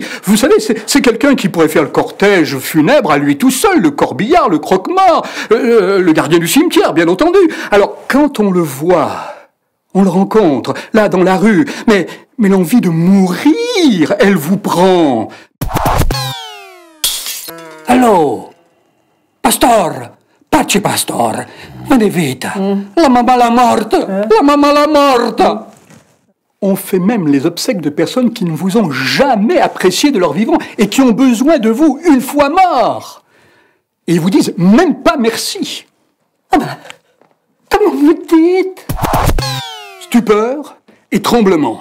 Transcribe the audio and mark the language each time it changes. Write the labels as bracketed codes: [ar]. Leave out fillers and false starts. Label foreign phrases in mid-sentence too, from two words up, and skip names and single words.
[fr] Vous savez, c'est quelqu'un qui pourrait faire le cortège funèbre à lui tout seul, le corbillard, le croque-mort, le gardien du cimetière, bien entendu. Alors, quand on le voit, on le rencontre, là, dans la rue, mais l'envie de mourir, elle vous prend. Allô? [it] Pastor? Pace, pastor. [fr] Venez vite. [it] La mamma l'ha morta. La mamma l'ha morta. [fr] On fait même les obsèques de personnes qui ne vous ont jamais apprécié de leur vivant et qui ont besoin de vous une fois morts. Et ils vous disent même pas merci. Ah ben, comment vous dites? Stupeur et tremblement.